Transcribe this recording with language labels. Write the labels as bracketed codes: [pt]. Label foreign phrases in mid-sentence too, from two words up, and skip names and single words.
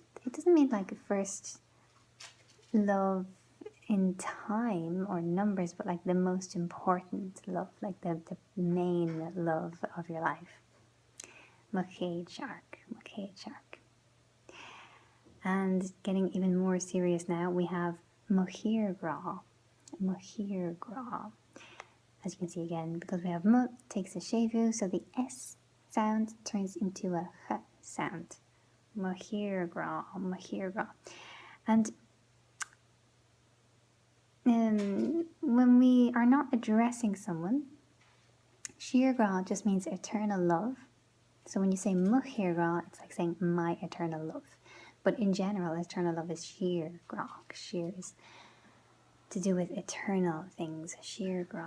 [en] It doesn't mean like first love in time or numbers, but like the most important love, like the main love of your life. [ga] KHAYD-shark. [en] And getting even more serious now, we have mhuir-ghraw. [ga] Mhuir-ghraw. [en] As you can see again, because we have m takes a shevu, so the S sound turns into a h sound. [ga] Mhuir-ghraw, mhuir-ghraw. [en] And when we are not addressing someone, shíorghrá just means eternal love. So when you say mhuir-ghraw, it's like saying my eternal love. But in general, eternal love is shíorghrá. Shíor is to do with eternal things, shíorghrá.